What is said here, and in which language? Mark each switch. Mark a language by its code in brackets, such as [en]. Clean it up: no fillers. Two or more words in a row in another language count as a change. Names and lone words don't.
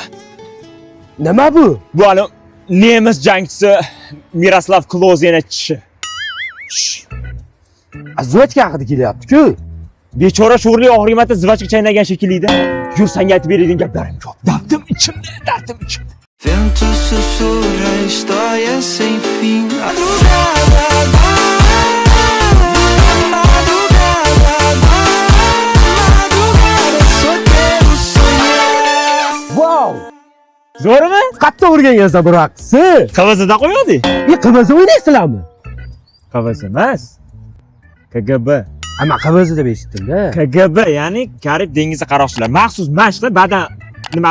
[uz] Nima bu? Bu hali nemis jangchisi Miroslav Klozenning tishi. Zvachka haqida kelyapti-ku. Bechora sho'rli og'rimatda zvachka chaynagan shekilli-da. Yur, senga aytib beradigan gaplarim ko'p. Dardim ichimda, dardim ichimda. [pt] Vento sussurra histórias sem fim. Madrugada, só quero sonhar. Wow! [uz] Zo'rmi? Qatta o'rgangansan bu raqsni. Qavazida qo'yadi. Qavaz o'ynaysizlarmi? Qavaz emas. KGB. Ama qavaz deb eshitdim-da. KGB, ya'ni Karib dengizi qaroqchilar. Maxsus mashqlar badan nima